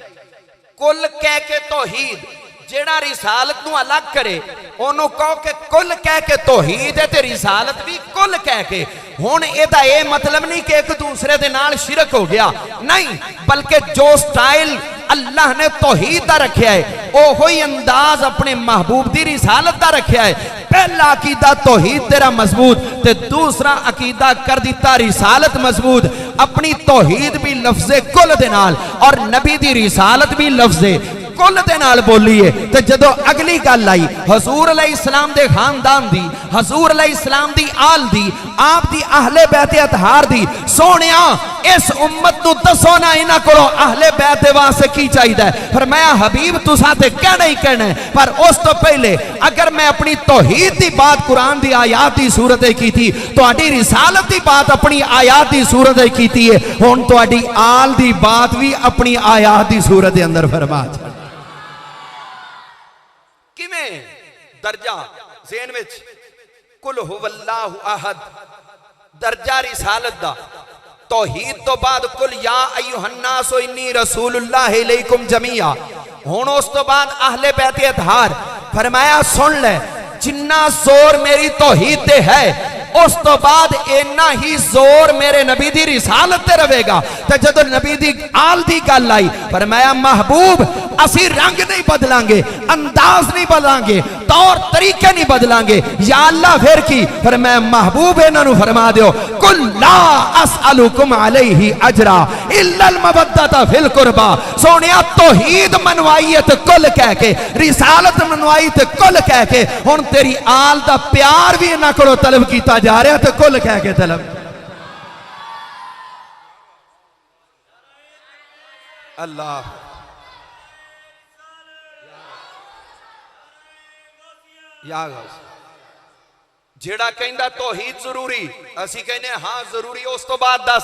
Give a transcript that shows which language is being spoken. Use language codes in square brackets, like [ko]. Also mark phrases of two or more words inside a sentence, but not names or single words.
[pa] ਕੁਲ ਕਹਿ ਕੇ ਤੌਹੀਦ, ਜਿਹੜਾ ਰਿਸਾਲਤ ਨੂੰ ਅਲੱਗ ਕਰੇ ਓਹਨੂੰ ਕਹੋ ਕਿ ਕੁਲ ਕਹਿ ਕੇ ਤੌਹੀਦ ਹੈ ਤੇ ਰਿਸਾਲਤ ਭੀ ਕੁਲ ਕਹਿ ਕੇ तौहीद है ते रिसालत भी कुल कह के। ਹੁਣ ਇਹਦਾ ਯੇ ਮਤਲਬ ਨਹੀਂ ਕਿ ਇੱਕ ਦੂਸਰੇ ਦੇ ਨਾਲ ਸ਼ਿਰਕ ਹੋ ਗਿਆ, ਨਹੀਂ, ਬਲਕਿ ਜੋ ਸਟਾਈਲ ਅੱਲਾਹ ਨੇ ਤੌਹੀਦ ਦਾ ਰੱਖਾ ਹੈ ਓਹੋ ਹੀ ਅੰਦਾਜ਼ ਅਪਣੇ ਮਹਿਬੂਬ ਦੀ ਰਿਸਾਲਤ ਦਾ ਰੱਖਾ ਹੈ ओहो ही अंदाज अपने महबूब दी रिसालत दा रखा है। ਪਹਿਲਾ ਅਕੀਦਾ ਤੌਹੀਦ ਤੇਰਾ ਮਜ਼ਬੂਤ ਤੇ ਦੂਸਰਾ ਅਕੀਦਾ ਕਰ ਦਿੱਤਾ ਰਿਸਾਲਤ ਮਜ਼ਬੂਤ। ਅਪਣੀ ਤੌਹੀਦ ਭੀ ਲਫ਼ਜ਼ੇ ਕੁਲ ਦੇ ਨਾਲ ਔਰ ਨਬੀ ਦੀ ਰਿਸਾਲਤ ਭੀ ਲਫ਼ਜ਼ੇ ਕੁਲ ਦੇ ਨਾਲ ਬੋਲੀ ਹੈ। ਤੇ ਜਦੋਂ ਅਗਲੀ ਗੱਲ ਆਈ ਹਜ਼ੂਰ ਅਲੈਹਿੱਸਲਾਮ ਦੇ ਖ਼ਾਨਦਾਨ ਦੀ, ਹਜ਼ੂਰ ਅਲੈਹਿੱਸਲਾਮ ਦੀ ਆਲ ਦੀ, ਆਪ ਦੀ ਅਹਿਲੇ ਬੈਤ ਅਤਹਾਰ ਦੀ, ਸੋਹਣਿਆ ਇਸ ਉੱਮਤ ਨੂੰ ਦੱਸੋ ਨਾ ਇਨ੍ਹਾਂ ਕੋਲੋਂ ਅਹਿਲੇ ਬੈਤ ਦੇ ਵਾਸਤੇ ਕੀ ਚਾਹੀਦੈ। ਫ਼ਰਮਾਇਆ ਹਬੀਬ ਤੁਸਾਂ ਤੇ ਕਹਿਣਾ ਹੀ ਕਹਿਣਾ ਹੈ, ਪਰ ਉਸ ਤੋ ਪਹਿਲੇ ਅਗਰ ਮੈਂ ਅਪਣੀ ਤੌਹੀਦ ਦੀ ਬਾਤ ਕੁਰਾਨ ਦੀ ਆਯਾਤ ਦੀ ਸੂਰਤ ਕੀ ਥੀ, ਤੁਹਾਡੀ ਰਿਸਾਲਤ ਦੀ ਬਾਤ ਅਪਣੀ ਆਯਾਤ ਦੀ ਸੂਰਤ ਕੀ ਥੀ ਹੈ, ਹੁਣ ਤੁਹਾਡੀ ਆਲ ਦੀ ਬਾਤ ਭੀ ਅਪਣੀ ਆਯਾਤ ਦੀ ਸੂਰਤ ਦੇ ਅੰਦਰ ਫ਼ਰਮਾ। ਕਿਵੇਂ ਦਰਜਾ ਜ਼ਿਹਨ ਵਿੱਚ [ar] قل هو الله أحد [pa] ਦਰਜਾ ਰਿਸਾਲਤ ਦਾ, ਤੌਹੀਦ ਤੋ ਬਾਅਦ [ar] قل يا أيها الناس إني رسول الله إليكم جميعا, [pa] ਹੁਣ ਉਸ ਤੋ ਬਾਅਦ ਅਹਿਲੇ ਬੈਤ ਅਤਹਾਰ। ਫ਼ਰਮਾਇਆ ਸੁਣ ਲੈ, ਜਿੰਨਾ ਜ਼ੋਰ ਮੇਰੀ ਤੌਹੀਦ ਤੇ ਹੈ ਉਸ ਤੋ ਬਾਅਦ ਇੰਨਾ ਹੀ ਜ਼ੋਰ ਮੇਰੇ ਨਬੀ ਦੀ ਰਿਸਾਲਤ ਤੇ ਰਹੇਗਾ। ਤੇ ਜਦੋਂ ਨਬੀ ਦੀ ਆਲ ਦੀ ਗੱਲ ਆਈ ਫ਼ਰਮਾਇਆ ਮਹਿਬੂਬ ਅਸੀਂ ਰੰਗ ਨਹੀਂ ਬਦਲਾਂਗੇ, ਅੰਦਾਜ਼ ਨਹੀਂ ਬਦਲਾਂਗੇ, ਤੌਰ ਤਰੀਕੇ ਨਹੀਂ ਬਦਲਾਂਗੇ, अंदाज नहीं बदलांगे, तौर तरीके नहीं बदलांगे। ਯਾ ਅੱਲਾਹ ਫਿਰ ਕੀ ਫ਼ਰਮਾਇਆ ਮਹਿਬੂਬ ਇਨ੍ਹਾਂ ਨੂੰ ਫ਼ਰਮਾ ਦਿਓ [ar] قل لا أسألكم عليه أجرا إلا المودة في القربى. [pa] ਸੋਹਣਿਆ ਤੌਹੀਦ ਮਨਵਾਈ ਤੇ ਕੁਲ ਕਹਿ ਕੇ, ਰਿਸਾਲਤ ਮਨਵਾਈ ਤੇ ਕੁਲ ਕਹਿ ਕੇ, ਹੁਣ ਤੇਰੀ ਆਲ ਦਾ ਪਿਆਰ ਭੀ ਇਨ੍ਹਾਂ ਕੋਲੋਂ ਤਲਬ ਕੀਤਾ ਜਾ ਰਿਹਾ ਤੇ ਕੁਲ ਕਹਿ ਕੇ ਤਲਬ। ਅੱਲਾਹ ਜਿਹੜਾ ਕਹਿੰਦਾ ਤੌਹੀਦ ਜ਼ਰੂਰੀ, ਅਸੀਂ ਕਹਿਨੇ ਹਾਂ ਜ਼ਰੂਰੀ, ਉਸ ਤੋ ਬਾਅਦ ਦੱਸ।